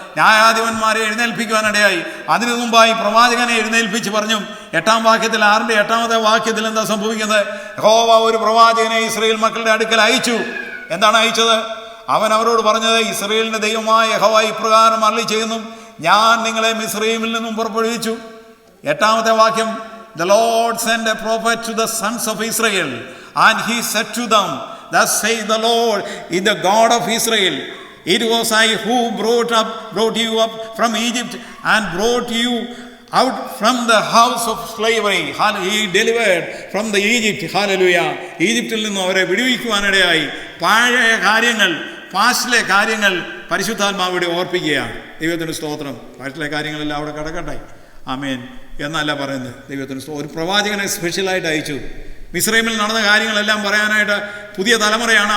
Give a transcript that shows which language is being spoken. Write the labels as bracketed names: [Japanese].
[Malayalam] ന്യായാധിപന്മാരെ എഴുന്നേൽപ്പിക്കുവാനിടയായി. അതിനു മുമ്പായി പ്രവാചകനെ എഴുന്നേൽപ്പിച്ച് പറഞ്ഞു. 8-ാം വാക്യത്തിൽ, 8-ാമത്തെ വാക്യത്തിൽ എന്താ സംഭവിക്കുന്നത്? യഹോവ ഒരു പ്രവാചകനെ ഇസ്രായേൽ മക്കളുടെ അടുക്കൽ അയച്ചു. എന്താണ് അയച്ചത്? അവൻ അവരോട് പറഞ്ഞത്, ഇസ്രായേലിൻ്റെ ദൈവമായ യഹോവ ഇപ്രകാരം അരുളി ചെയ്യുന്നു, ഞാൻ നിങ്ങളെ മിസ്രയീമിൽ നിന്നും പുറപ്പെടുവിച്ചു. 8-ാമത്തെ വാക്യം, [English] the Lord sent a prophet to the sons of Israel, and he said to them, thus saith the Lord, is the God of Israel, it was I who brought you up from Egypt and brought you out from the house of slavery. He delivered from the Egypt. Hallelujah. [Malayalam] ഈജിപ്തിൽ നിന്നും അവരെ വിടുവിക്കുവാനിടയായി. പഴയ കാര്യങ്ങൾ, പാസ്റ്റിലെ കാര്യങ്ങൾ പരിശുദ്ധാത്മാവിടെ ഓർപ്പിക്കുകയാണ്. ദൈവത്തിൻ്റെ സ്തോത്രം. പാസ്റ്റിലെ കാര്യങ്ങളെല്ലാം അവിടെ കിടക്കട്ടെ. ആമേൻ എന്നല്ല പറയുന്നത്. ദൈവത്തിന് ഒരു പ്രവാചകനെ സ്പെഷ്യലായിട്ട് അയച്ചു. മിസ്രൈമിൽ നടന്ന കാര്യങ്ങളെല്ലാം പറയാനായിട്ട് പുതിയ തലമുറയാണ്.